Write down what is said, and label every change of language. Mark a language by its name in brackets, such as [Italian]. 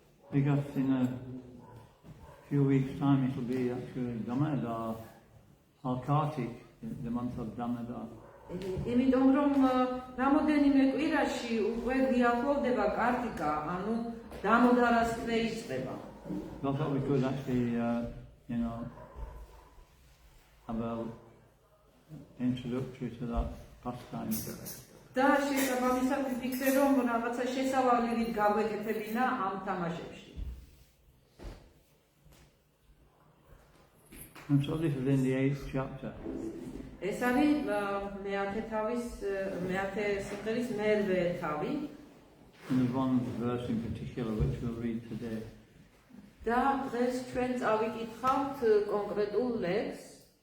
[English] Because in a few weeks' time it will be actually Damodar, or Kartik, the month of Damodar. [Georgian] იმიტომ რომ რამოდენიმე კვირაში უკვე გიახლოვდება კარტიკა, ანუ დამოდარას თვე იწყება. [English] I thought we could actually, have an introductory to that pastime. [Georgian] და შესაბამისად ვფიქრე რომ რაღაცა შესავალით გავეკეთებინა ამ თამაშებში. [English] And so this is in the 8th chapter. [Georgian] ეს არის მეათე სიმღერის მერვე თავი. [English] And there's one verse in particular which we'll read today. [Georgian] და დღეს ჩვენ წავიკითხავთ კონკრეტულ ლექსს.